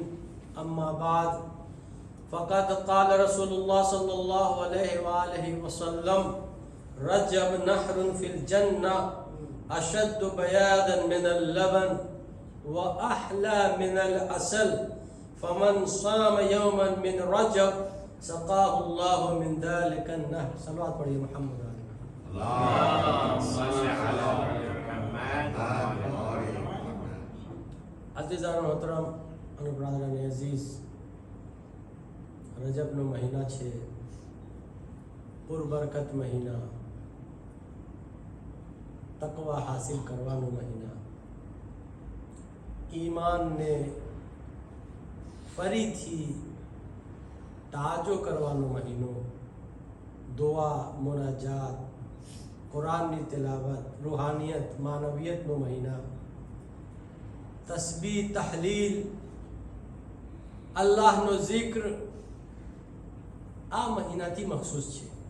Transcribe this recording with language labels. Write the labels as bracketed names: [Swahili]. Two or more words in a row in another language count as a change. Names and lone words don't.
[Arabic] أما بعد فقد قال رسول الله صلى الله عليه وآله وسلم: رجب نهر في الجنة أشد بياضا من اللبن وأحلى من العسل، فمن صام يوما من رجب سقاه الله من ذلك النهر. [Urdu] صلوات پڑھیے محمد علیہ. [Arabic] اللهم صل على محمد. [Urdu] عزیزان محترم [Gujarati] અને [Urdu] برادران عزیز، [Gujarati] રજબનો મહિના છે, પુરબરકત મહિના, તકવા હાસિલ કરવાનો મહિના, ઈમાનને ફરીથી તાજો કરવાનો મહિનો, દુઆ, મુનાજાત, કુરાનની તિલાવત, રૂહાનિયત, માનવીયતનો મહિના, તસ્બીહ, તહલીલ, અલ્લાહનો zikr આ મહિનાથી મખસૂસ છે.